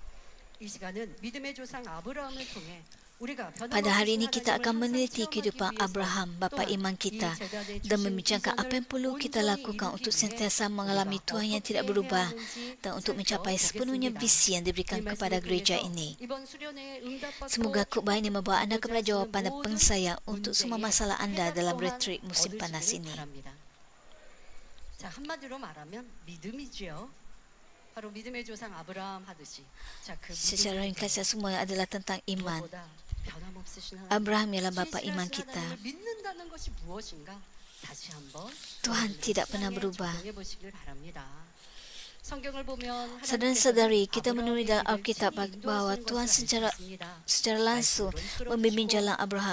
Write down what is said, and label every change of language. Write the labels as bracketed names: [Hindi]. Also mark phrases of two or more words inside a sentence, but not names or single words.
[Malay] Pada hari ini kita akan meneliti kehidupan Abraham, bapa iman kita, dan membincangkan apa yang perlu kita lakukan untuk sentiasa mengalami Tuhan yang tidak berubah dan untuk mencapai sepenuhnya visi yang diberikan kepada gereja ini. Semoga khotbah ini membawa anda kepada jawapan dan penyelesaian untuk semua masalah anda dalam retreat musim panas ini. [Korean] 한마디로 말하면 믿음이지요. 바로 믿음의 조상 아브라함 하듯이. [Malay] Secara ringkas semua adalah tentang iman. Abraham ialah bapa iman kita. Tuhan tidak pernah berubah. Saudara-saudari, kita menulis dalam Alkitab bahawa Tuhan secara langsung membimbing jalan Abraham.